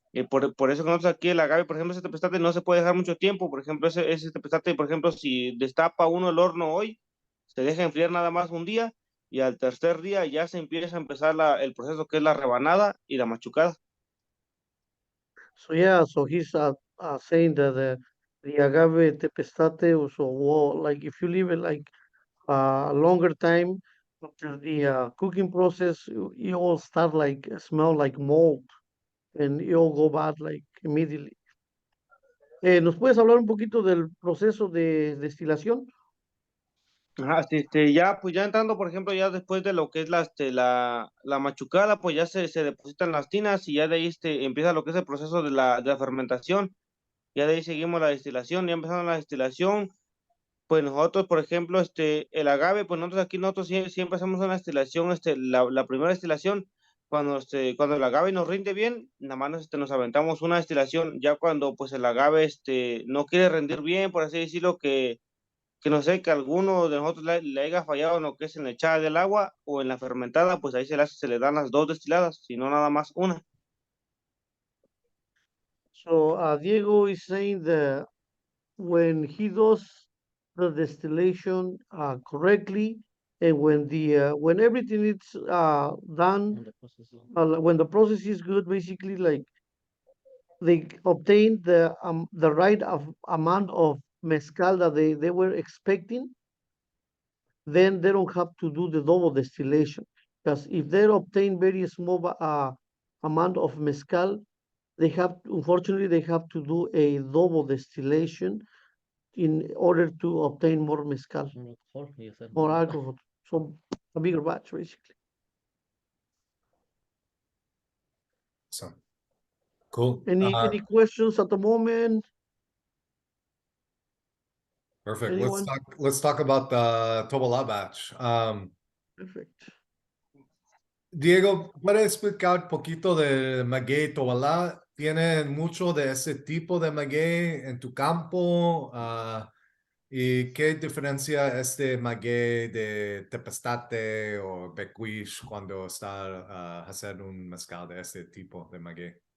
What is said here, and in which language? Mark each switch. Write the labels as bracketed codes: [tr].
[es] Por eso que nosotros aquí el agave, por ejemplo, ese tepestate no se puede dejar mucho tiempo. Por ejemplo, ese tepestate, por ejemplo, si destapa uno el horno hoy, se deja enfriar nada más un día y al tercer día ya se empieza a empezar el proceso que es la rebanada y la machucada. [en] So yeah, so he's saying that the agave tepestate also, well, like if you leave it like a longer time after the cooking process, it will start like smell like mold and it will go bad like immediately. [es] ¿Nos puedes hablar un poquito del proceso de destilación? Ajá, ya, pues ya entrando, por ejemplo, ya después de lo que es la machucada, pues ya se depositan las tinas y ya de ahí empieza lo que es el proceso de la fermentación. Ya de ahí seguimos la destilación, ya empezando la destilación. Pues nosotros, por ejemplo, el agave, pues nosotros siempre hacemos una destilación, la primera destilación, cuando el agave nos rinde bien, nada más nos aventamos una destilación, ya cuando pues el agave, no quiere rendir bien, por así decirlo, que no sé, que alguno de nosotros le haya fallado en lo que es en la echada del agua o en la fermentada, pues ahí se le dan las dos destiladas, si no nada más una. [en] So Diego is saying that when he does the distillation correctly, and when everything is done, when the process is good, basically like they obtain the right amount of mezcal that they were expecting, then they don't have to do the double distillation. Because if they obtain very small amount of mezcal, unfortunately they have to do a double distillation in order to obtain more mezcal, more alcohol. So a bigger batch, basically. So cool. Any questions at the moment? Perfect. Anyone? Let's talk about the tobala batch. Perfect. [es] Diego, ¿puedes explicar un poquito de maguey tobala? ¿Tienen mucho de ese tipo de maguey en tu campo? ¿Y qué diferencia este maguey de tepestate o becuish cuando está haciendo un mezcal de este tipo de maguey?